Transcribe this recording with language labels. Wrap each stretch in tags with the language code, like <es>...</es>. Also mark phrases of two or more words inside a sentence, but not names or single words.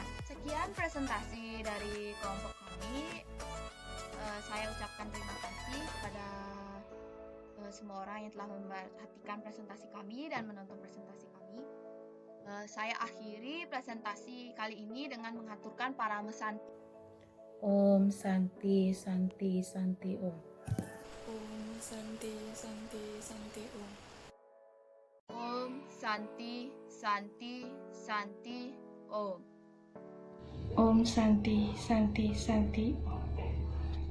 <id>Sekian presentasi dari kelompok kami. Saya ucapkan terima kasih kepada semua orang yang telah memperhatikan presentasi kami dan menonton presentasi kami. Saya akhiri presentasi kali ini dengan mengaturkan parame Santi.</id> <sa>Om Santi Santi Santi Om. Om Santi Santi Santi Om. Om Santi Santi Santi Om. Om Santi Santi Santi Om.</sa>